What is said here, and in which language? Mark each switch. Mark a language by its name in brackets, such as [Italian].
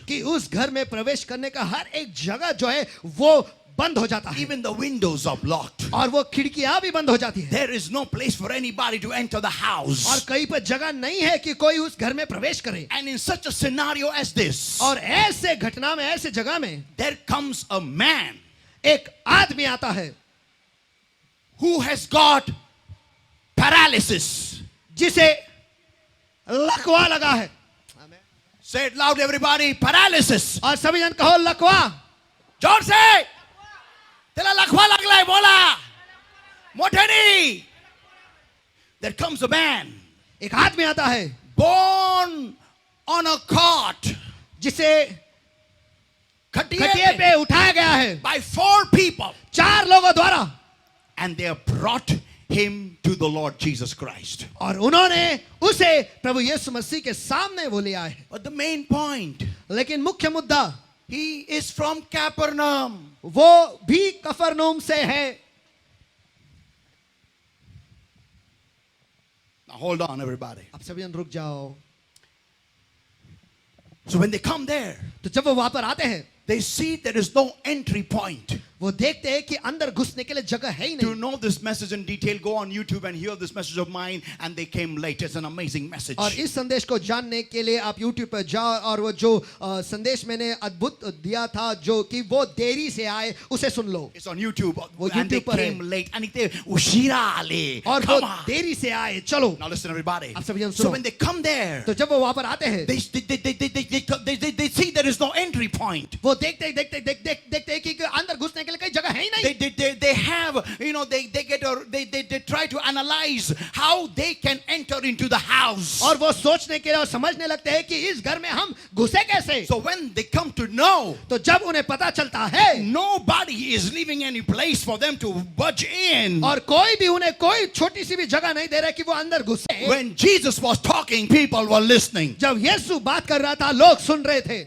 [Hindi] कि उस घर में प्रवेश करने का हर एक जगह जो है वो बंद हो जाता है, [English] Even the windows are blocked. [Hindi] और वो खिड़कियां भी बंद हो जाती है, [English] There is no place for anybody to enter the [Hindi] और [English] house. [Hindi] कहीं पर जगह नहीं है कि कोई उस घर में प्रवेश करे। [English] And in such a scenario as this, [Hindi] और ऐसे घटना में, ऐसे जगह में [English] there comes a man [Hindi] एक आदमी आता है [English] who has got paralysis. [Hindi] जिसे लकवा लगा है। [English] Say it loud, everybody. Paralysis. [Hindi] और सभी जन कहो लकवा। जोर से तेरा लकवा लगला है, बोला मोटे नहीं. [English] There comes a man [Hindi] एक आदमी आता है [English] born on a cot, [Hindi] जिसे खटिए खटिए पे, पे उठाया गया है [English] by 4 people, [Hindi] 4 लोगों द्वारा, [English] and they have brought him to the Lord Jesus Christ. [Hindi] और उन्होंने उसे प्रभु यीशु मसीह के सामने वो ले आए हैं। [English] But the main point, [Hindi] लेकिन मुख्य मुद्दा, [English] he is from Capernaum. [Hindi] वो भी कफरनहूम से है। [English] Now hold on, everybody. [Hindi] अब सभी जन रुक जाओ। [English] So when they come there, [Hindi] तो जब वो वहां पर आते हैं, [English] they see there is no entry point. [Hindi] वो देखते हैं कि अंदर घुसने के लिए जगह है ही [English] To [Hindi] नहीं। [English] know this message in detail, go on YouTube and hear this message of mine. And they came late. It's an amazing message. [Hindi] और इस संदेश को जानने के लिए आप YouTube पर जाओ और वो जो संदेश मैंने अद्भुत दिया था जो कि वो देरी से आए, उसे सुन लो। [English] It's on YouTube. [Hindi] वो [English] And they [Hindi] YouTube पर है। [English] came late. And they ushira ale. [Hindi] और वो [English] Come on. [Hindi] देरी से आए। चलो, [English] Now listen, everybody. [Hindi] आप सभी जन [English] So [Hindi] सुनो। [English] when they come there, [Hindi] तो जब वो वहां पर आते हैं, [English] they see there is no entry point. [Hindi] वो देखते कि अंदर घुसने के लिए कई जगह है ही नहीं। [English] They have, you know, they try to analyze how they can enter into the house. [Hindi] और वो सोचने के लिए और समझने लगते हैं कि इस घर में हम घुसे कैसे। [English] So when they come to know, [Hindi] तो जब उन्हें पता चलता है, [English] nobody is leaving any place for them to budge in. [Hindi] और कोई भी उन्हें कोई छोटी सी भी जगह नहीं दे रहा कि वो अंदर घुसे। [English] When Jesus was talking, people were listening. [Hindi] जब यीशु बात कर रहा था, लोग सुन रहे थे।